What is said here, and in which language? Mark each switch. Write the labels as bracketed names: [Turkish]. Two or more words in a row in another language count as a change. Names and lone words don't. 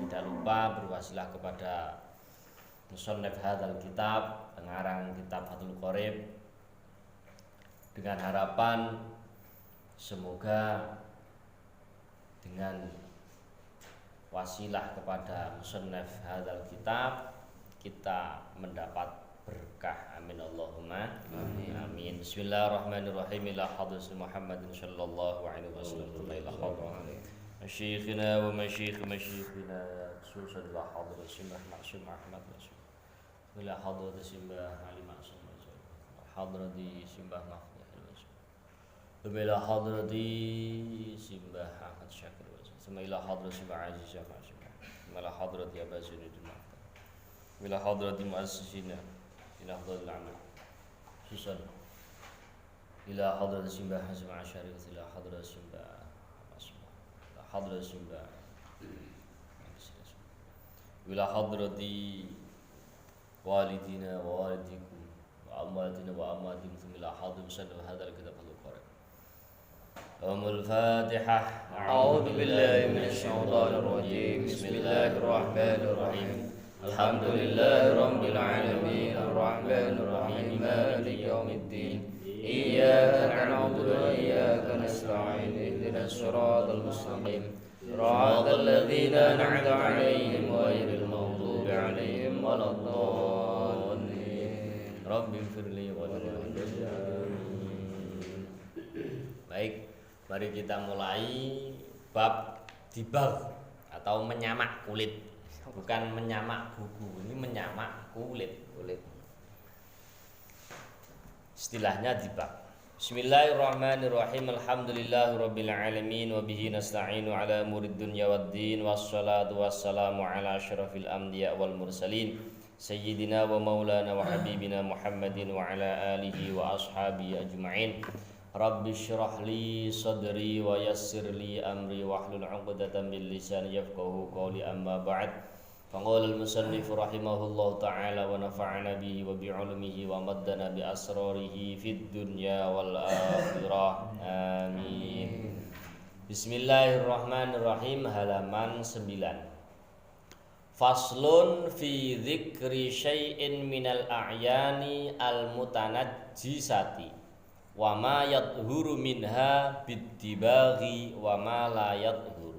[Indonesian] Tidak lupa berwasilah kepada [Arabic] مصنف هذا الكتاب, [Indonesian] pengarang kitab Fathul Qorib, dengan harapan semoga dengan wasilah kepada [Arabic] مصنف هذا الكتاب [Indonesian] kita mendapat berkah. [Arabic] آمين اللهم آمين. آمين. بسم الله الرحمن الرحيم. إلى حضرة محمد صلى الله عليه وسلم. إلى حضرة مشايخنا ومشايخ مشايخنا خصوصا إلى حضرة Simbah Maksum Ahmad Maksum. Ila hadrati Simbah Ali Maksum. Hadrati Simbah Mahfuz. ila hadrati Simbah Ahmad Syakir sama ila hadrati Simbah Aziz Syafah ila hadrati Abazudin Mahtar ila hadrati Muassisina ila hadrati Amal Susan ila hadrati Simbah Hasim Asyari ila hadrati Simbah ila hadrati Simbah إلى حضرة والدينا ووالديكم وأمواتنا وأمواتكم إلى حضرة مصنف هذا الكتاب القرآن الفاتحة أعوذ بالله من الشيطان الرجيم بسم الله الرحمن الرحيم الحمد لله رب العالمين الرحمن الرحيم مالك يوم الدين إياك نعبد وإياك نستعين اهدنا الصراط المستقيم صراط الذين أنعمت عليهم غير المغضوب عليهم ولا الضالين رب اغفر لي ولوالدي. [Indonesian] Baik, mari kita mulai bab dibag atau menyamak kulit. Bukan menyamak buku, ini menyamak kulit. Istilahnya dibag. [Arabic] بسم الله الرحمن الرحيم. الحمد لله رب العالمين وبه نستعين على أمور الدنيا والدين والصلاة والسلام على أشرف الأنبياء والمرسلين سيدنا ومولانا وحبيبنا محمد وعلى آله وأصحابه أجمعين. رب اشرح لي صدري ويسر لي أمري واحلل عقدة من لساني يفقهوا قولي أما بعد. فقال المصنف رحمه الله تعالى ونفعنا به وبعلومه وأمدنا بأسراره في الدنيا والآخرة. آمين. بسم الله الرحمن الرحيم. Halaman 9. فصل في ذكر شيء من الأعيان المتنجسة وما يطهر منها بالدباغ وما لا يطهر.